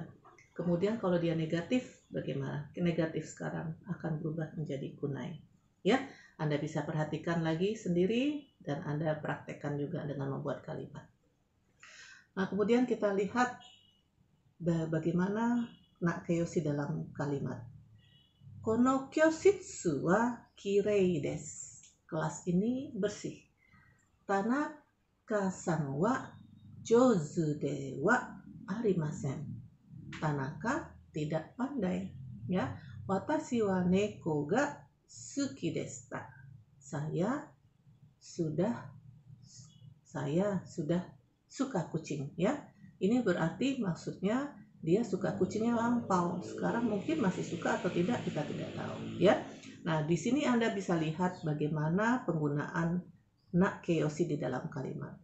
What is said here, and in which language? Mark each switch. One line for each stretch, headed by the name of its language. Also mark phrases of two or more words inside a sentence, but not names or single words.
Indonesian: Kemudian kalau dia negatif, bagaimana? Negatif sekarang akan berubah menjadi kunai, ya. Anda bisa perhatikan lagi sendiri dan Anda praktekkan juga dengan membuat kalimat. Nah, kemudian kita lihat bagaimana nakeyoshi dalam kalimat.
Japanese: この教室はきれいです.
Indonesian: Kelas ini bersih.
Japanese: Tanah 田中さんは上手ではありません.
Indonesian: Tanaka tidak pandai, ya.
Japanese: 私は猫が好きでした.
Indonesian: Saya sudah suka kucing, ya. Ini berarti maksudnya dia suka kucingnya lampau. Sekarang mungkin masih suka atau tidak, kita tidak tahu, ya. Nah, di sini Anda bisa lihat bagaimana penggunaan nakeyoshi di dalam kalimat.